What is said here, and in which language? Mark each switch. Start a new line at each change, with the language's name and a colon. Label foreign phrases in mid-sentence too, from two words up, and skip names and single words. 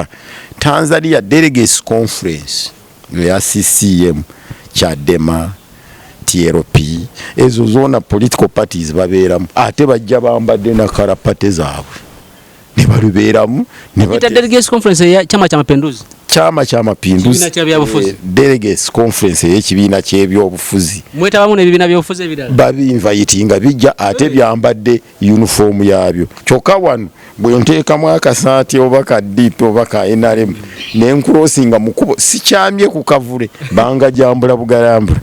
Ganda: Tanzania
English: Delegates Conference
Ganda: ya CCM, Chadema, TLP ezo zona
English: political parties
Ganda: babeeramu ate bajja bambadde na karapate zaabwe ne balubeeramu ne
English: Delegates Conference
Ganda: ya Chama cha Mapinduzi. Chama cha Mapinduzi
English: Delegates Conference
Ganda: y'ekibiina ky'ebyobufuzi mwetabamu n'ebibiina by'obufuzi ebirala babinvayitinga bijja ate byambadde uniform yaabyo. Kyokka wano bwe nteekamu akasaati oba kaddiipi oba ka NRM nenkulosinga mukubo sikyamye ku kavule banga jambula bugalambula.